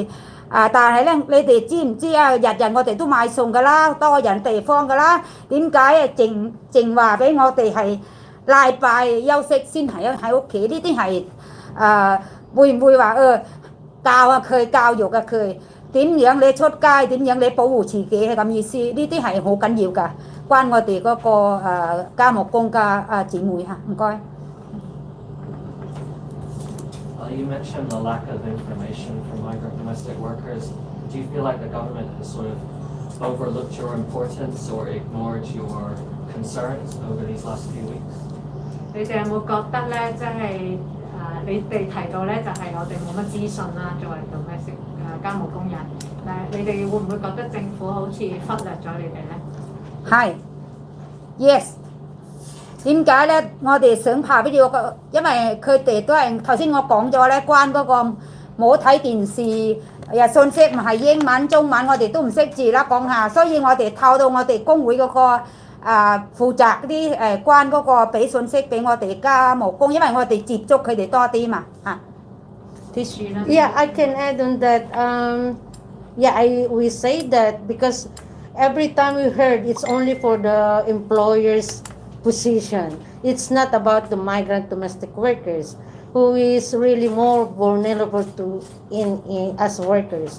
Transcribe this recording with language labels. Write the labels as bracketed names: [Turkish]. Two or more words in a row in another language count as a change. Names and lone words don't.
[Cantonese] 但係咧你哋知唔知日日我哋都買餸㗎啦，多人地方㗎啦，點解淨話俾我哋係禮拜休息先喺屋企？呢啲係會唔會話教下佢教育下佢點樣你出街，點樣你保護自己係咁意思？呢啲係好緊要㗎。關我哋嗰個家務工嘅姊妹嚇，唔該。 [English] You mentioned the lack of information from migrant domestic workers. Do you feel like the government has sort of overlooked your importance or ignored your concerns over these last few weeks? [Cantonese] 你哋有冇覺得咧，即係你哋提到咧，就係我哋冇乜資訊啦，作為 domestic 家務工人，你哋會唔會覺得政府好似忽略咗你哋咧？係 ，yes。點解咧？我哋想拍俾你個，因為佢哋都係頭先我講咗咧，關嗰個冇睇電視，信息唔係英文、中文，我哋都唔識字啦講下，所以我哋透到我哋工會嗰個負責啲關嗰個俾信息俾我哋家務工，因為我哋接觸佢哋多啲嘛嚇。 [English] Yeah, I can add on that. We say that because every time we heard it's only for the employer's position. It's not about the migrant domestic workers who is really more vulnerable to in as workers.